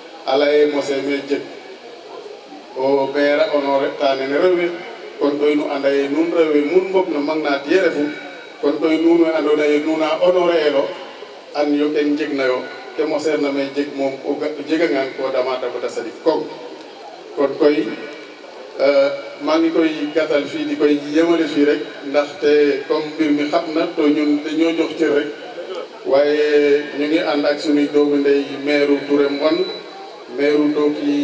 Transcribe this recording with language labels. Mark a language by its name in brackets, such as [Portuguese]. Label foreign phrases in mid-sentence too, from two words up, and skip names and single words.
[Serer] alaye mose me jeg o ɓeera honoré tanene rewe kon koy nu anda ye nuun rewe nuun mbog no magna tiye refu kon koy nuun we andoona ye nuuna honoré elo an yo ken njegna yo ke moseerna me jeg moom o jegangaan ko damata bata saɗik kong kon [Wolof] koy maa ngi koy gàttal fii di koy yemale fii rek ndaxte comme mbir mi xam na to ñun dañoo jox cër rek waaye ñu ngi ànd ak suñuy doomu ndey maire Touré Mbon maire Ndoki